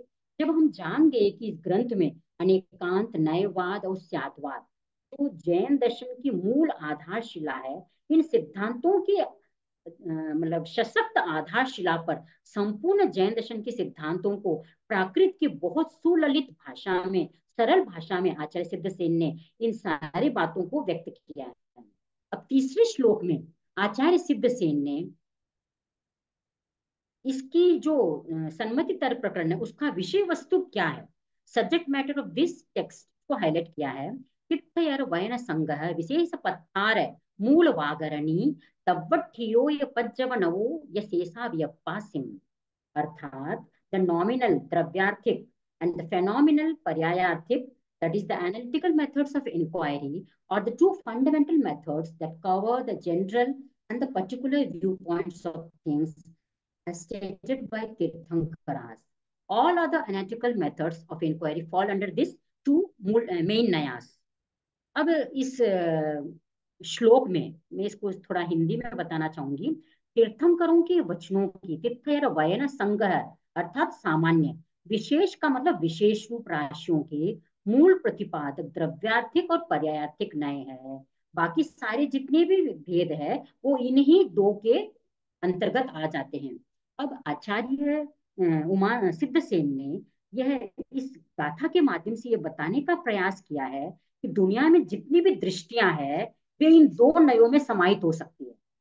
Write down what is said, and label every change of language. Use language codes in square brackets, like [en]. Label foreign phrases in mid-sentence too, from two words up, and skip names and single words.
[hi] जब हम जान गए कि इस ग्रंथ में अनेकांत, नयवाद और स्याद्वाद, जो जैन दर्शन की मूल आधारशिला है, इन सिद्धांतों के मतलब सशक्त आधारशिला पर संपूर्ण जैन दर्शन के सिद्धांतों को प्राकृत की बहुत सुललित भाषा में, सरल भाषा में आचार्य सिद्धसेन ने इन सारी बातों को व्यक्त किया है। अब तीसरे श्लोक में आचार्य सिद्धसेन ने इसकी जो सन्मति तर्क प्रकरण है उसका विषय वस्तु क्या है, [en] subject matter of this text [hi] को हाईलाइट किया है। [pra] तीर्थयर वयन संघ विशेष पत्तार मूल वागरणी तव्वठियो य पज्जव नवो य शेषा व्यपासिम, [en] अर्थात the nominal द्रव्यार्थिक and the phenomenal paryayarthik, that is the analytical methods of inquiry, are the two fundamental methods that cover the general and the particular viewpoints of things as stated by Tirthankaras. All other analytical methods of inquiry fall under this two main nayas. [hi] अब इस श्लोक में मैं इसको थोड़ा हिंदी में बताना चाहूंगी। तीर्थंकरों के वचनों की, [pra] तीर्थयर वयन संघ [hi] अर्थात सामान्य, विशेष का मतलब विशेष रूप राशियों के मूल प्रतिपादक द्रव्यार्थिक और पर्यायार्थिक नय है। बाकी सारे जितने भी भेद है वो इन्हीं दो के अंतर्गत आ जाते हैं। अब आचार्य उमा सिद्धसेन ने यह इस गाथा के माध्यम से यह बताने का प्रयास किया है कि दुनिया में जितनी भी दृष्टियां हैं वे इन दो नयों में समाहित हो सकती है,